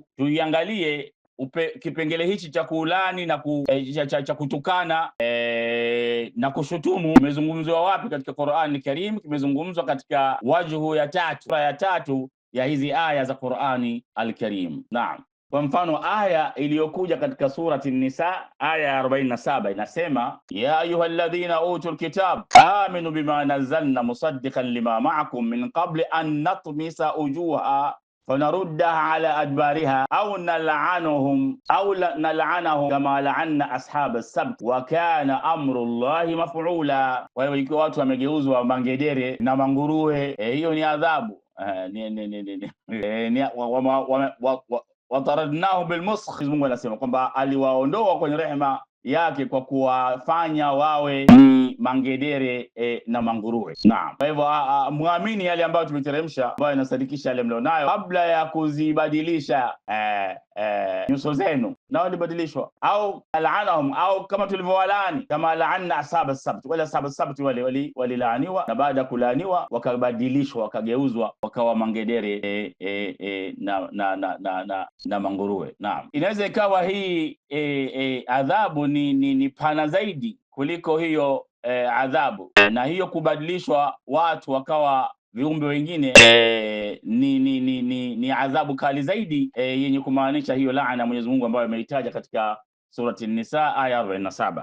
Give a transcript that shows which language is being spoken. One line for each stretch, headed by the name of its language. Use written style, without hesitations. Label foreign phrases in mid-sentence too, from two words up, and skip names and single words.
Swahili: Tuiangalie kipengele hichi cha kulani na cha kutukana na kushutumu kimezungumzwa wapi katika Qur'an al-Karim? Kimezungumzwa katika wajhu ya tatu ya hizi aya za Qur'ani al-Karim. Naam. Kwa mfano aya iliyokuja katika surati An-Nisa aya ya 47 inasema
Arabic: يا أيها الذين أوتوا الكتاب آمنوا بما نزلنا مصدقا لما معكم من قبل أن نطمس وجوها فنردها على أدبارها أو نلعنهم كما لعنا أصحاب السبت وكان أمر الله مفعولا.
Swahili: Kwa hiyo ikiwa watu wamegeuzwa mangedere na manguruwe, hiyo ni adhabu.
Arabic: وطردناهم بالمسخ,
Swahili: Mungu anasema kwamba aliwaondoa kwenye rehema yake kwa kuwafanya wawe ni mangedere na manguruwe. Naam. Kwa hivyo muamini yale ambayo tumeteremsha, ambayo inasadikisha yale mlionayo, kabla ya kuzibadilisha nyuso zenu, na walibadilishwa, au al'anahum, au kama tulivyowalani, kama
Arabic: لعنا أصحاب السبت,
Swahili: wala
Arabic: أصحاب السبت
Swahili: walilaaniwa, na baada ya kulaaniwa wakabadilishwa, wakageuzwa, wakawa mangedere na manguruwe. Naam. Inaweza ikawa hii adhabu ni pana zaidi kuliko hiyo adhabu, na hiyo kubadilishwa watu wakawa viumbe wengine ni adhabu kali zaidi yenye kumaanisha hiyo laana Mwenyezi Mungu ambayo ameitaja katika surati An-Nisa aya 47.